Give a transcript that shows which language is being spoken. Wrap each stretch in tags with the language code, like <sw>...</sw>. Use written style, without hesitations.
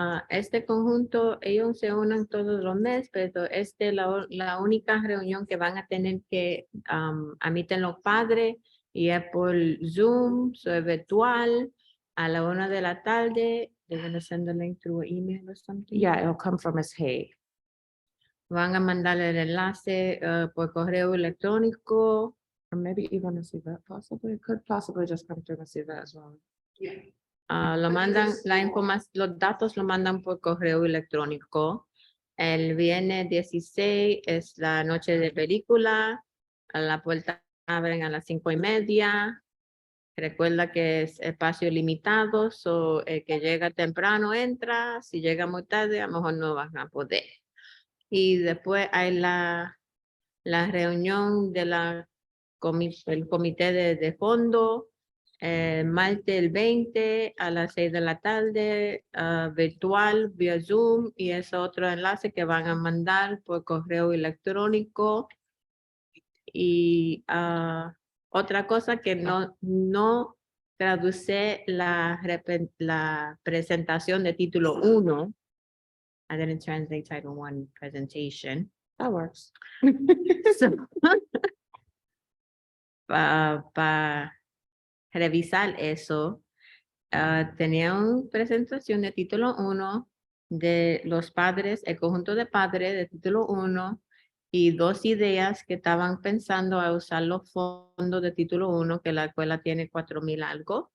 <es>Este conjunto, ellos se unen todos los meses, pero la única reunión que van a tener que admiten los padres y es por Zoom, es virtual, a la 1 de la tarde.</es> <en>They're going to send the link through an email or something. Yeah, it'll come from Ms. Hay.</en> <es>Van a mandarle el enlace por correo electrónico.</es> <en>Or maybe even a CVET possibly. It could possibly just come through a CVET as well.</en> <es>Lo mandan, la información, los datos lo mandan por correo electrónico. El viernes 16 es la noche de película. A la puerta abren a las 5:30. Recuerda que es espacio limitado, so el que llega temprano entra, si llega muy tarde a lo mejor no van a poder. Y después hay la reunión de el comité de fondo, martes el 20 a las 6 de la tarde, virtual vía Zoom, y es otro enlace que van a mandar por correo electrónico. Y otra cosa que no traduce la presentación de título 1.</es> <en>I didn't translate title 1 presentation. That works.</en> <es>So, para revisar eso, tenía una presentación de título 1 de los padres, el conjunto de padres de título 1 y 2 ideas que estaban pensando a usar los fondos de título 1, que la escuela tiene 4,000 algo.</es>